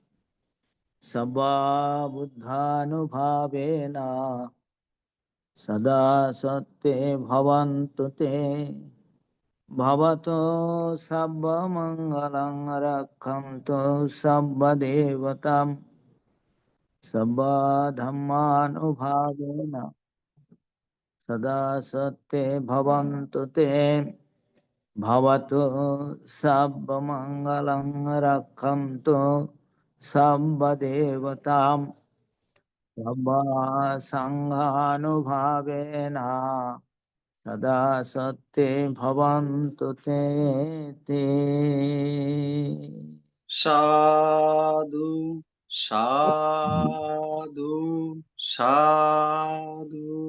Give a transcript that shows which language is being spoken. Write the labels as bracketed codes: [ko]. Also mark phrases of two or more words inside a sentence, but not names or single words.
[pi] সর্ববুদ্ধানুভাবেন সদা সত্ত্বে ভবন্তু তে। ভবতু সর্বমঙ্গলং রক্ষন্তু সর্বদেবতাম সর্বধর্মানুভাবেন সদা সত্ত্বে ভবন্তু তে। ভবতু সর্বমঙ্গলং রক্ষন্তু সর্বদেবতাম সর্বসংঘানুভাবেন সদা সত্ত্বে ভবন্তু তে তে। সাধু সাধু সাধু।